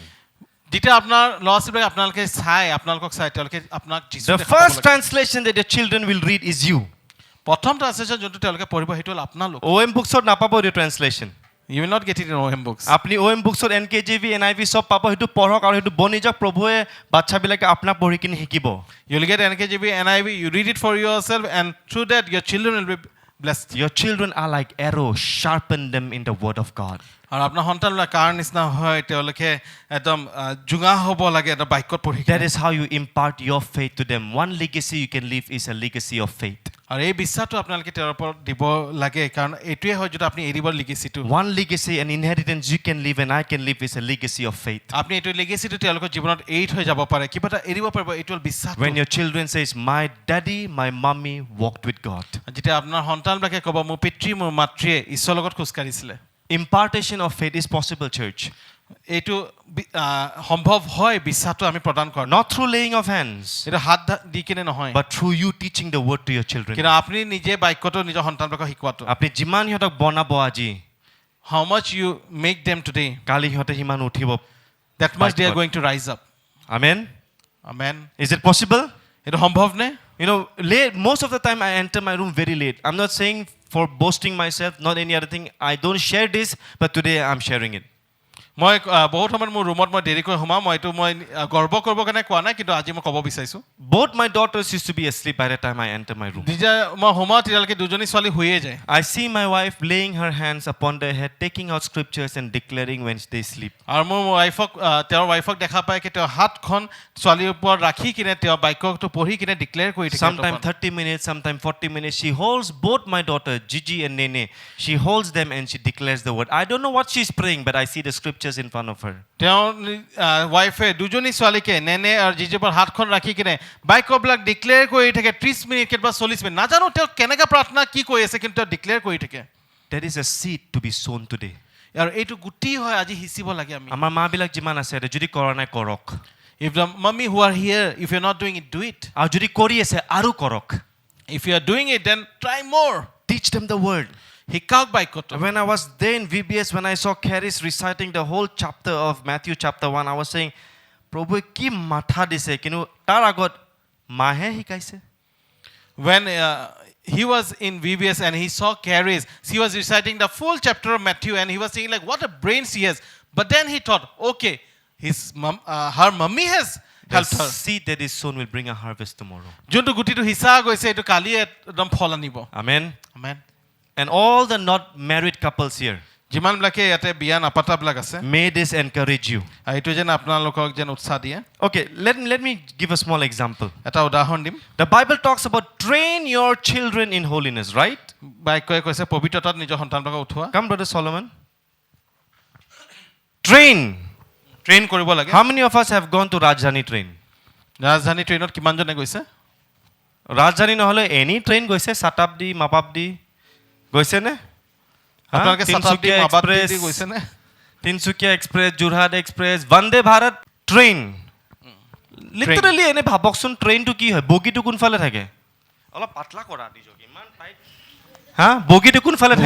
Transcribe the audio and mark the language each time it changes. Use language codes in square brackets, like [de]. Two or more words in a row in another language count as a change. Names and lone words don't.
[as] যেতিয়া আপোনাৰ ল'ৰা ছোৱালীক আপোনালোকে চাই আপোনালোকক চাই তেওঁলোকে আপোনাক যীশু [en] The [as] দেখাব [en] first [as] লাগে। [en] translation that your children will read is you. [as] প্ৰথম ট্ৰান্সলেশ্যন যোনটো তেওঁলোকে পঢ়িব সেইটো হ'ল আপোনালোক OM bookstore নাপাব এই translation. [en] You will not get it in OM books. [as] আপুনি OM bookstore NKJV, NIV সব পাব, সেইটো পঢ়ক আৰু সেইটো বনি যাওক। প্ৰভুৱে বাচ্চাবিলাকে আপোনাক পঢ়ি কিনে শিকিব। [en] You will get NKJV, NIV, you read it for yourself and through that your children will be blessed. Your children are like arrows, sharpen them in the word of God. [as] আৰু আপোনাৰ সন্তানবিলাক কাৰ নিচিনা হয় তেওঁলোকে একদম জোঙা হ'ব লাগে এটা বাক্যত পঢ়ি [en] That is how you impart your faith to them. One legacy you can leave is a legacy of faith. [as] আৰু এই বিশ্বাসটো আপোনালোকে তেওঁৰ ওপৰত দিব লাগে কাৰণ এইটোৱে হয় যদি আপুনি এৰিব লিগেচিটো [en] One legacy, an inheritance you can leave and I can leave is a legacy of faith. [as] আপুনি এইটো লিগেচিটো তেওঁলোকৰ জীৱনত এৰি থৈ যাব পাৰে কিবা এটা এৰিব পাৰিব এইটো হ'ল বিশ্বাস [en] When your children says, my daddy, my mommy walked with God. [as] যেতিয়া আপোনাৰ সন্তানবিলাকে ক'ব মোৰ পিতৃ মোৰ মাতৃয়ে ঈশ্বৰৰ লগত খোজ কাঢ়িছিলে [en] Impartation of faith is possible, church. [as] এইটো সম্ভৱ হয় বিশ্বাসটো আমি প্ৰদান কৰোঁ [en] Not through laying of hands, [as] এইটো হাত দি কিনে নহয় [en] but through you teaching the word to your children. [as] কিন্তু আপুনি নিজে বাক্যটো নিজৰ সন্তানবিলাকক শিকোৱাটো আপুনি যিমান সিহঁতক বনাব আজি, [en] how much you make them today [as] কালি সিহঁতে সিমান উঠিব। [en] that much they are going to rise up Amen? amen Is it possible? [as] এইটো সম্ভৱ নে [en] You know, late, most of the time I enter my room very late. I'm not saying for boasting myself, not any other thing. I don't share this, but today I'm sharing it. [as] মই বহুত সময়ত মোৰ ৰুমত মই দেৰিকৈ সোমাওঁ মই এইটো মই গৰ্ব কৰিব কাৰণে কোৱা নাই কিন্তু আজি মই ক'ব বিচাৰিছোঁ [en] Both my daughters used to be asleep by the time I enter my room. [as] যেতিয়া মই সোমাওঁ তেতিয়ালৈকে দুজনী ছোৱালী শুয়ে যায় [en] I see my wife laying her hands upon their head, taking out scriptures and declaring when they sleep. [as] আৰু মোৰ ৱাইফক তেওঁৰ ৱাইফক দেখা পায় কি তেওঁ হাতখন ছোৱালীৰ ওপৰত ৰাখি কিনে তেওঁ বাক্যটো পঢ়ি কিনে ডিক্লেয়াৰ কৰি থাকে [en] Sometimes 30 minutes, sometimes 40 minutes. She holds both my daughter, Gigi and Nene. She holds them and she declares the word. I don't know what she's praying, but I see the scriptures in front of her. [as] তেওঁ ৱাইফে দুজনী ছোৱালীকে নেনে আৰু জিজিৰ ওপৰত হাতখন ৰাখি কিনে বাক্যবিলাক ডিক্লেয়াৰ কৰি থাকে 30 মিনিট কেতিয়াবা 40 মিনিট নাজানো তেওঁ কেনেকৈ প্ৰাৰ্থনা কি কৰি আছে কিন্তু তেওঁ ডিক্লেয়াৰ কৰি থাকে [en] There is a seed to be sown today. [as] আৰু এইটো গুটি হয় আজি সিঁচিব লাগে আমি আমাৰ মাবিলাক যিমান আছে যদি কৰা নাই কৰক [en] if the mummy who are here if you're not doing it do it [as] আৰু যদি কৰি আছে আৰু কৰক [en] if you are doing it then try more teach them the word. [as] শিকাওক বাক্যটো [en] When I was there in VBS, when I saw Caris reciting the whole chapter of Matthew chapter 1, I was saying, Prabhu, [as] কি মাথা দিছে কিন্তু তাৰ আগত মাহে শিকাইছে [en] when he was in VBS and he saw Caris he was reciting the full chapter of Matthew and he was saying like what a brains he has but then he thought okay her mummy has The helped her seed that is sown will bring a harvest tomorrow. [as] যোনটো গুটিটো হিচা গৈছে এইটো কালি একদম ফল আনিব [en] Amen. [as] আমেন [en] And all the not married couples here, [as] যিমানবিলাকে ইয়াতে বিয়া নাপাতাবিলাক আছে [en] may this encourage you. [as] এইটো যেন আপোনালোকক যেন উৎসাহ দিয়ে [en] Okay, let me give a small example. [as] এটা উদাহৰণ দিম [en] The Bible talks about train your children in holiness, right? [as] বাক্যই কৈছে পবিত্ৰতাত নিজৰ সন্তানবিলাকক উঠোৱা [en] Come, Brother Solomon. Train. [as] ট্ৰেইন কৰিব লাগে [en] How many of us have gone to Rajdhani train? [as] ৰাজধানী ট্ৰেইনত কিমানজনে গৈছে ৰাজধানী নহ'লে [en] any train [as] গৈছে শতাব্দী মাপাব্দী গৈছে নে আপোনালোকে শতাব্দী মাবাব্দী গৈছে নে তিনচুকীয়া এক্সপ্ৰেছ যোৰহাট এক্সপ্ৰেছ বন্দে ভাৰত [en] train literally [as] এনে ভাবকচোন ট্ৰেইনটো কি হয় বগীটো কোনফালে থাকে অলপ পাতলা কৰা নিজকে ইমান টাইট হা বগীটো কোনফালে থাকে